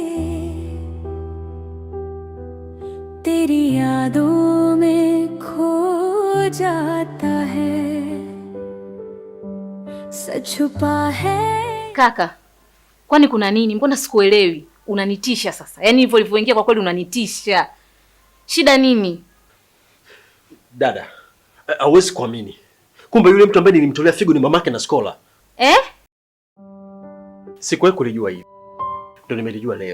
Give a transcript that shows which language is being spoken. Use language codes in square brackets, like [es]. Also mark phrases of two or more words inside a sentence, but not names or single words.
[hi] तेरी यादों में खो जाता है, सच छुपा है। [sw] Kaka, kwani kuna nini? Mbona sikuelewi? Unanitisha sasa. Yaani hivyo ulivyoingia kwa kweli unanitisha. Shida nini? Dada, hauwezi kuamini. Kumbe yule mtu ambaye nilimtolea figo ni mamake na Skola. Sikuwahi kulijua hili. Ndio nimelijua leo.